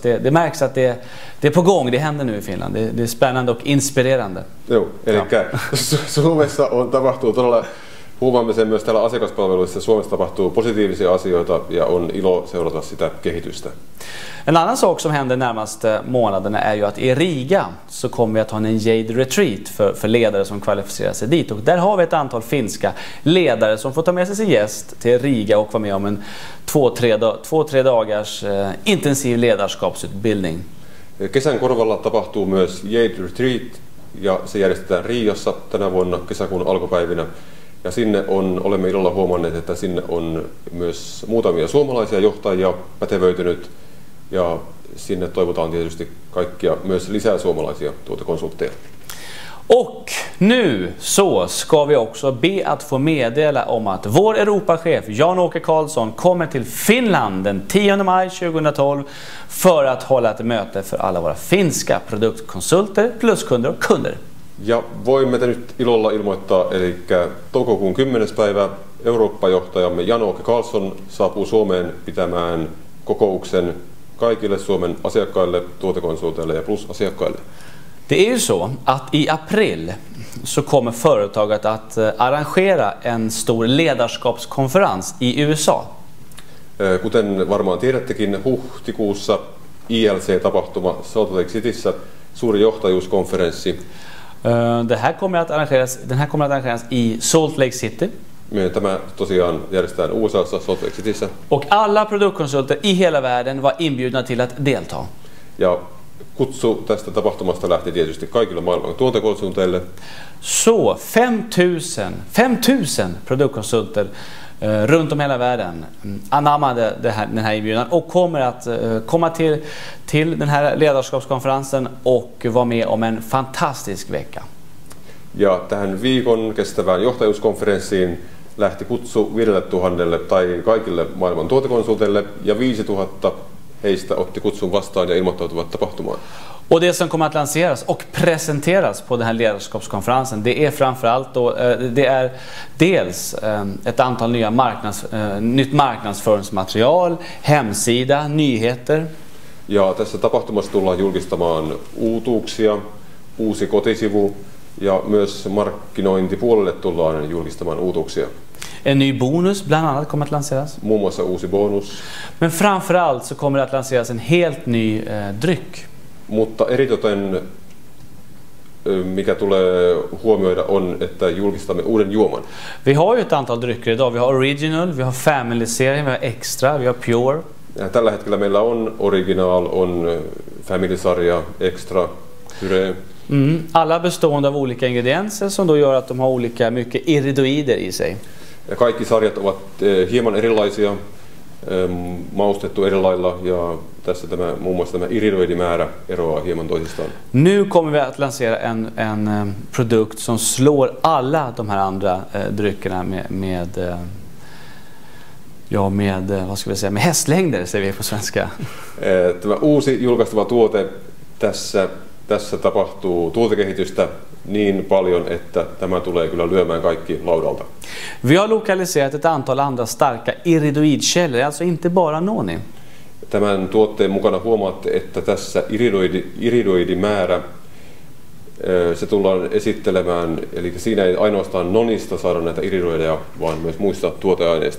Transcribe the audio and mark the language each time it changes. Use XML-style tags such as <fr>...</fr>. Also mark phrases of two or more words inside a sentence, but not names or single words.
<sv>Det märks att det är på gång, det händer nu i Finland. Det är spännande och inspirerande.</sv> <fi>Joo, eli Suomessa tapahtuu todella, huomaamme sen myös täällä asiakaspalveluissa, Suomessa tapahtuu positiivisia asioita ja on ilo seurata sitä kehitystä.</fi> <sv>En annan sak som händer närmaste månaderna är ju att i Riga så kommer vi att ha en Jade Retreat för ledare som kvalificerar sig dit. Och där har vi ett antal finska ledare som får ta med sig sin gäst till Riga och vara med om en 2-3 dagars intensiv ledarskapsutbildning.</sv> <fi>Kesän korvalla tapahtuu myös Jade Retreat ja se järjestetään Riiassa tänä vuonna kesäkuun alkupäivinä. Ja sinne olemme ilolla huomanneet, että sinne on myös muutamia suomalaisia johtajia pätevöitynyt ja sinne toivotaan tietysti kaikkia myös lisää suomalaisia konsultteja.</fi> <sv>Och nu så ska vi också be att få meddela om att vår Europachef Jan-Åke Karlsson kommer till Finland den 10 maj 2012 för att hålla ett möte för alla våra finska produktkonsulter, pluskunder och kunder.</sv> <fi>Ja voimme nyt ilolla ilmoittaa, eli toukokuun 10. päivä Eurooppa-johtajamme Jan-Åke Karlsson saapuu Suomeen pitämään kokouksen kaikille Suomen asiakkaille, tuotekonsulteille ja plusasiakkaille.</fi> <sv>Det är ju så att i april så kommer företaget att arrangera en stor ledarskapskonferens i USA.</sv> <fi>Kuten varmaan tiedättekin, huhtikuussa ILC-tapahtuma Salt Lake Cityssä, suuri johtajuuskonferenssi.</fi> <sv>Den här kommer att arrangeras i Salt Lake City.</sv> <fi>Tämä tosiaan järjestetään USA:ssa Salt Lake Cityssä.</fi> <sv>Och alla produktkonsulter i hela världen var inbjudna till att delta.</sv> <fi>Ja kutsu tästä tapahtumasta lähti tietysti kaikille maailman tuotekonsulteille.</fi> <sv>Så 5000 produktkonsulter runt om hela världen anammade den här inbjudan och kommer att komma till den här ledarskapskonferensen och vara med om en fantastisk vecka.</sv> <fi>Ja tähän viikon kestävään johtajuuskonferenssiin lähti kutsu 5000 tai kaikille maailman tuotekonsulteille ja 5000 heistä otti kutsun vastaan ja ilmoittautuvat tapahtumaan.</fi> <sv>Och det som kommer att lanseras och presenteras på den här ledarskapskonferensen, det är framförallt då, det är dels ett antal nytt marknadsföringsmaterial, hemsida, nyheter.</sv> <fi>Ja tässä tapahtumassa tullaan julkistamaan uutuuksia, uusi kotisivu ja myös markkinointipuolelle tullaan julkistamaan uutuuksia.</fi> <sv>En ny bonus bland annat kommer att lanseras.</sv> <fi>Muun muassa uusi bonus.</fi> <sv>Men framförallt så kommer det att lanseras en helt ny dryck.</sv> <fi>Mutta eritoten mikä tulee huomioida on, että julkistamme uuden juoman.</fi> <sv>Vi har ju ett antal drycker idag. Vi har Original, vi har Family-serien, vi har Extra, vi har Pure.</sv> <fi>Ja tällä hetkellä meillä on Original, on Family-sarja, Extra, Pure.</fi> <sv>Alla bestående av olika ingredienser som då gör att de har olika mycket iridoider i sig.</sv> <fi>Ja kaikki sarjat ovat hieman erilaisia, maustettu eri lailla ja tässä muun muassa tämä iridoidimäärä eroaa hieman toisistaan.</fi> <sv>Nu kommer vi att lansera en produkt som slår alla de här andra dryckerna med vad ska vi säga, med hästlängder säger vi på svenska.</sv> <fi>Tämä uusi julkaistava tuote, tässä tapahtuu tuotekehitystä niin paljon, että tämä tulee kyllä lyömään kaikki laudalta.</fi> <sv>Vi har lokaliserat ett antal andra starka iridoidkällor, alltså inte bara noni.</sv> <fi>Tämän tuotteen mukana huomaatte, että tässä iridoidimäärä se tullaan esittelemään, eli siinä ei ainoastaan nonista saada näitä iridoideja, vaan myös muista tuoteaineista.</fi>